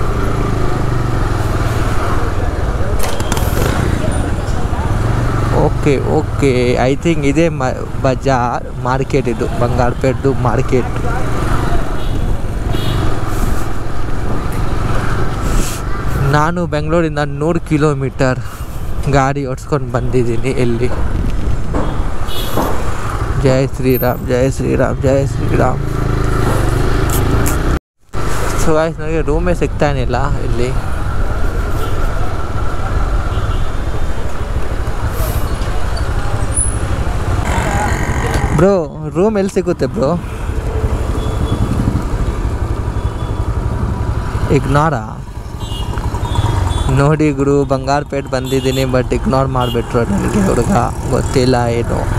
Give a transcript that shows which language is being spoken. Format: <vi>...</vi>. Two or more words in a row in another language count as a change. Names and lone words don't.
<en>OK I think</en> <kn>ಇದೇ ಬಜಾರ್ ಮಾರ್ಕೆಟ್. ಇದು ಬಂಗಾರಪೇಟ್ದು ಮಾರ್ಕೆಟ್. ನಾನು ಬೆಂಗಳೂರಿಂದ 100 ಕಿಲೋಮೀಟರ್ ಗಾಡಿ ಓಡಿಸ್ಕೊಂಡು ಬಂದಿದ್ದೀನಿ. ಇಲ್ಲಿ</kn> <hi>जय श्री राम जय श्री राम जय श्री राम.</hi> <en>so guys</en> <kn>ನನಗೆ ರೂಮೇ ಸಿಗ್ತಾನಿಲ್ಲ ಇಲ್ಲಿ.</kn> <en>bro room</en> <kn>ಎಲ್ಲಿ ಸಿಗುತ್ತೆ ಬ್ರೋ? ಇಗ್ನೋರಾ ನೋಡಿ ಗುರು, ಬಂಗಾರಪೇಟೆ ಬಂದಿದ್ದೀನಿ</kn> <en>but ignore</en> <kn>ಮಾಡಿಬಿಟ್ರು ನನಗೆ ಹುಡುಗ, ಗೊತ್ತಿಲ್ಲ ಏನು.</kn>